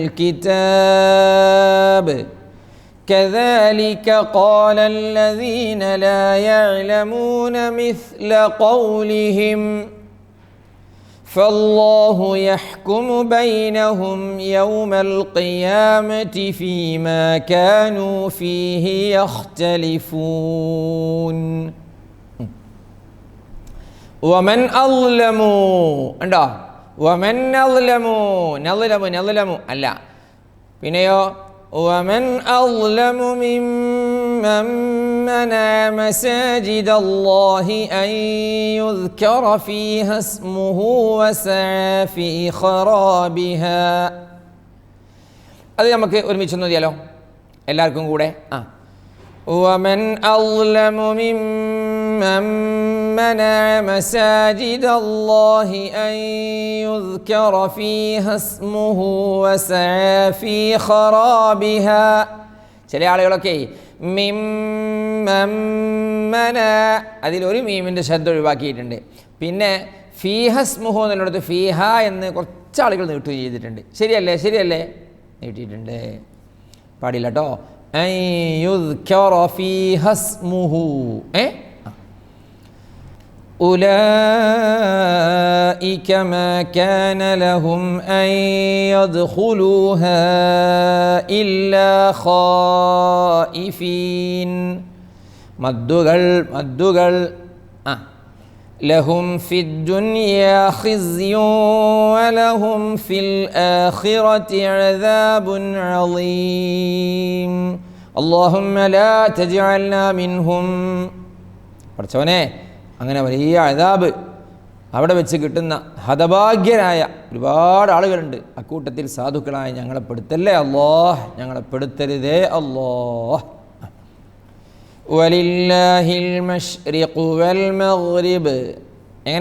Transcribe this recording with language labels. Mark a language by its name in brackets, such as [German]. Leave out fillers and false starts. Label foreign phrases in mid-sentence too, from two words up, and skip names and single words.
[Arabic] الكتاب كذلك قال الذين لا يعلمون مثل قولهم فالله يحكم بينهم يوم القيامة فيما كانوا فيه يختلفون. ومن أظلم ഉണ്ടോ? ومن أظلم [Malayalam] അല്ല, പിന്നെയോ [Arabic] ومن أظلم ممن منع مساجد الله أن يذكر فيها اسمه وسعى في خرابها. [Malayalam] അത് നമുക്ക് ഒരുമിച്ച് നോക്കിയാലോ എല്ലാവർക്കും കൂടെ. [Arabic] ومن أظلم ممن منع مساجد الله أن يذكر فيها اسمه وسعى في خرابها. [Malayalam] ചില ആളുകളൊക്കെ മിമ്മന അതിലൊരു മീമിൻ്റെ ശബ്ദം ഒഴിവാക്കിയിട്ടുണ്ട്. പിന്നെ [Arabic] فيها اسمه [Malayalam] എന്നുള്ളത് ഫീഹ എന്ന് കുറച്ച് ആളുകൾ നീട്ടുകയും ചെയ്തിട്ടുണ്ട്. ശരിയല്ലേ നീട്ടിയിട്ടുണ്ട്, പാടില്ല കേട്ടോ. [Arabic] أولئك ما كان لهم أن يدخلوها إلا خائفين. മദ്ദുകൾ لهم في الدنيا خزي ولهم في الآخرة عذاب عظيم. اللهم لا تجعلنا منهم. [Malayalam] പഠിച്ചവനെ, അങ്ങനെ വലിയ അദാബ് അവിടെ വെച്ച് കിട്ടുന്ന ഹതഭാഗ്യരായ ഒരുപാട് ആളുകളുണ്ട്. അക്കൂട്ടത്തിൽ സാധുക്കളായ ഞങ്ങളെ പെടുത്തല്ലേ അല്ലാഹ്, ഞങ്ങളെ പെടുത്തരുതേ അല്ലാഹ്. [Arabic] ولله المشرق والمغرب. എങ്ങനെ?